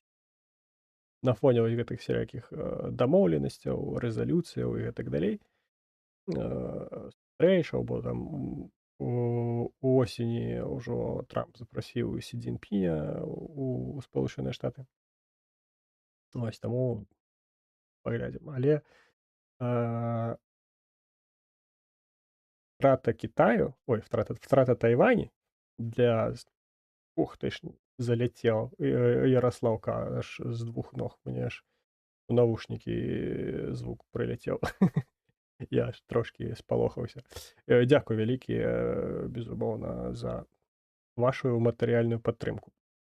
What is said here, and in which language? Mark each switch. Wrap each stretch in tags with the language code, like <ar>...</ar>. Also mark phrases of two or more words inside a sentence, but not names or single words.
<be>На фоне вось гэтых сялякіх дамоўленасцяў, рэзалюцыяў і гэтак далей, сустрэчаў, бо там увосені ўжо Трамп запрасіў Сі Цзіньпіня у Спалучаныя Штаты. Вось таму паглядзім. Але а,</be> <uk>втрата Китаю,</uk> <be>ой,</be> <uk>втрата Тайвані для</uk> <be>ух ты ж, заляцеў Ярослаўка аж з двух ног. Мне аж у навушнікі звук прыляцеў. Я аж трошкі спалохаўся. Дзякуй вялікі, безумоўна, за вашу матэрыяльную падтрымку.</be>